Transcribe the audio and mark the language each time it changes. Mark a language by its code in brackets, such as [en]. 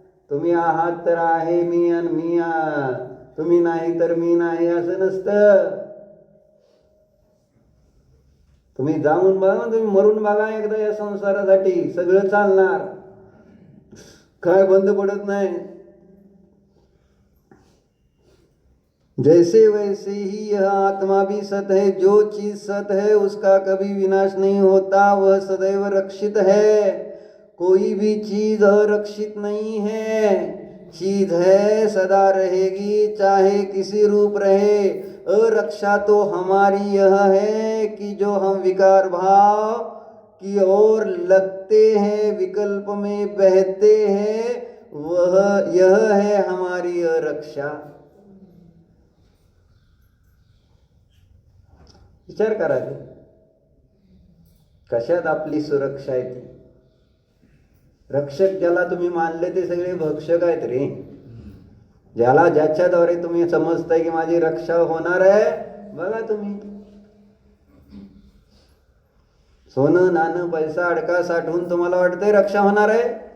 [mr] तुम्ही आहात तर आहे मी आणि मी तुम्ही नाही तर मी नाही असं नसतं. तुम्ही जाऊन बघा, तुम्ही मरून बघा एकदा या संसारासाठी, सगळं चालणार, काय बंद पडत नाही. [hi] जैसे वैसे ही यह आत्मा भी सत है, जो चीज सत है उसका कभी विनाश नहीं होता, वह सदैव रक्षित है. कोई भी चीज अरक्षित नहीं है, चीज है सदा रहेगी चाहे किसी रूप रहे. अरक्षा तो हमारी यह है कि जो हम विकार भाव की ओर लगते हैं, विकल्प में बहते हैं, वह यह है हमारी अरक्षा. [mr] विचार करा, कशात आपली सुरक्षा आहे ती. रक्षक ज्याला तुम्ही मानले ते सगळे भक्षक आहेत रे. ज्याला ज्याच्याद्वारे तुम्ही समजताय की माझी रक्षा होणार आहे, बघा तुम्ही सोनं नाणं पैसा अडका साठवून तुम्हाला वाटतंय रक्षा होणार आहे.